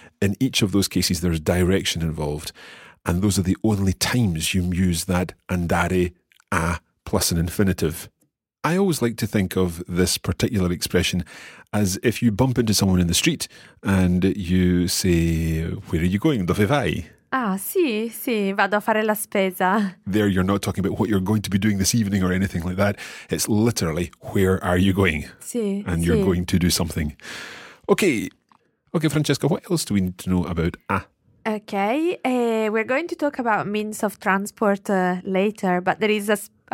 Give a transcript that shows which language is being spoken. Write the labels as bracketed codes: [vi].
[en] In each of those cases, there's direction involved. And those are the only times you use that andare a plus an infinitive. I always like to think of this particular expression as if you bump into someone in the street and you say, where are you going? [it] Dove vai? Ah, sì, sì, vado a fare la spesa. [en] There you're not talking about what you're going to be doing this evening or anything like that. It's literally, where are you going? [it] Sì, [en] and [it] sì. [en] You're going to do something. Okay. Okay, Francesca, what else do we need to know about a? Okay, we're going to talk about means of transport later, but there is a